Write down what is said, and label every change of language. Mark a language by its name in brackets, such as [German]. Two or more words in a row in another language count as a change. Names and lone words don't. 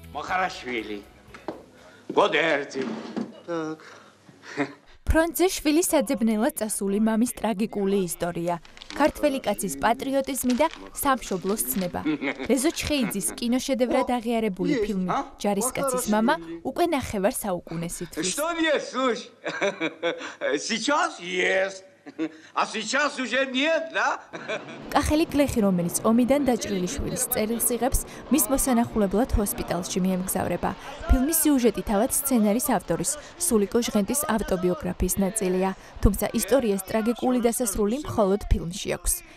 [Russian] Махарашвили. Годерти. Так. [Georgian] ფრონტზე შვილის საძებნელად წასული მამის ტრაგიკული ისტორია, ქართველი კაცის პატრიოტიზმი და სამშობლოს ცნება. რეზო ჩხეიძის კინოშედევრად აღიარებული ფილმი „ჯარისკაცის მამა“ უკვე ნახევარ საუკუნეს ითვლის. [Russian] Что нет, слушай? Сейчас есть. А сейчас уже нет, да? [Georgian] კახელი გლეხი, რომელიც ომიდან დაჭრილი შვილის წერილს იღებს, მის მოსანახულებლად ჰოსპიტალში მიემგზავრება. ფილმის სიუჟეტი თავად სცენარის ავტორის, სულიკო ჟღენტის ავტობიოგრაფიის ნაწილია, თუმცა ისტორიას ტრაგიკული დასასრული მხოლოდ ფილმში აქვს.